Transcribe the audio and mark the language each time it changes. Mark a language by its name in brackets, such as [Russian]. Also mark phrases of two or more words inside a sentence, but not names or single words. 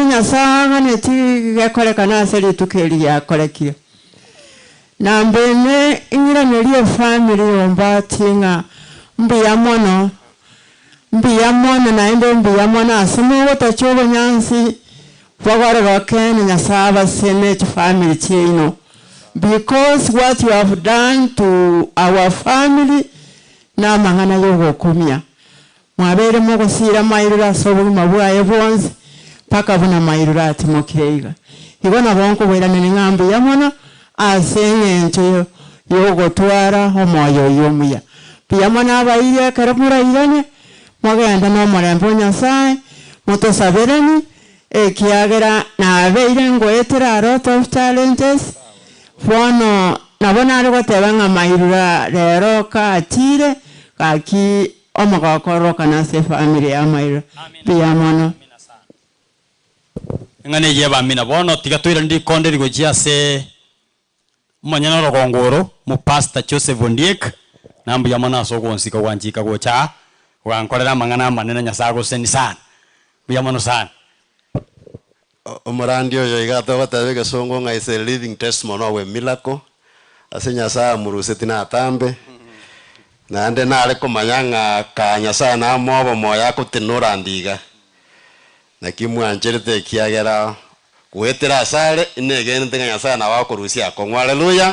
[Gusii] nyasaga neti gekorekana ase rituko eri giakorekire na mbene ing'iranerie family yombati ng'a mbuya mono naende mbuya mono ase mogotacha obonyansi bwagore gokene nyasaye abasene chifamily chiaino [English] because what you have done to our family [Gusii] na mang'ana yogokumia mwabere mogosira mairura ase obogima bwaye bwonsi paka buna mairura atimokire iga igo nabo nkobweranene ng'a mbuya mono ase eng'encho yogotwara omoyo oyo omuya mbuya mono abaire ekero murairane mogenda n'omorembe o nyasaye motosaberani ekiagera nabeire ngoetera [English] a lot of challenges [Gusii] bono nabo nare goteba ng'a mairura rero kaatire gaki omogokoroka ase family ya mairura mbuya mono ng'ane ye bamina bono tiga twira ndikonde rigochia ase manyana rogongoro mu pastor Joseph Ondiek na mbuya mono asogonsika gwanjika gocha wankorera mang'ana manene nyasaye goseni sana mbuya mono sana omorandi oyo igato gotebe gesongo ng'a [English] is a living testimony of a miracle [Gusii] ase nyasaye amuruseti natambe naende nare komanya ng'a ka nyasaye namobo moya akotenora ndiga naki mwancherete ekiagera gwetera asare inegenete ng'a nyasaye nawe akorusia akong'wa haleluya